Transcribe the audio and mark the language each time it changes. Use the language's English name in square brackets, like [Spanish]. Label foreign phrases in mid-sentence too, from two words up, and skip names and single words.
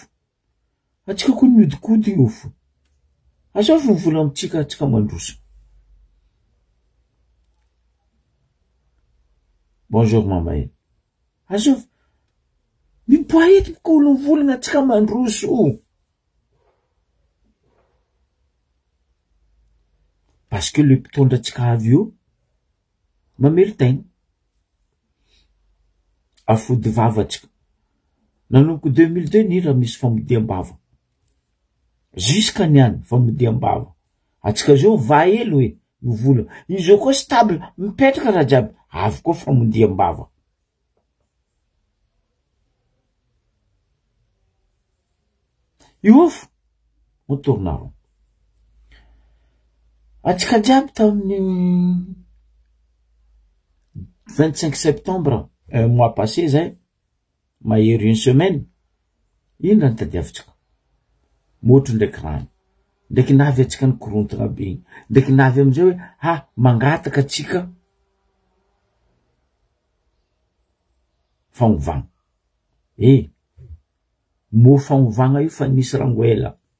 [Malagasy] Atsika koa miodikodigny ofo. Azovy mivola amitsika atsika mandroso. Bonjour mamae. Azovy mipoahety ko olo mivolagna atsika mandroso. [French] Parce que [Malagasy] le mpitondra atsika avy io mameritaigny. Afody vava atsika. Nanomboky 2002 ni raha misy famodiam-bava. Jusqu'à niany famodiam-bava. Atsika zao vaelo hoe mivola. Izy koa stable mipetraka raha jiaby. Avy koa famodiam-bava. Iofo motornaro. Atsika jiaby tamin'ny 25 septembre, [French] un mois passé, [Malagasy] zay, mahery [French] une semaine, [Malagasy] ino raha nitadiavitsika? Motro ndraiky rano. Ndraiky navy atsika ny korontagna be igny. Ndraiky navy amizay hoe, mangataka atsika fagnovagna. Mo fagnovagna io fa nisy rangoela.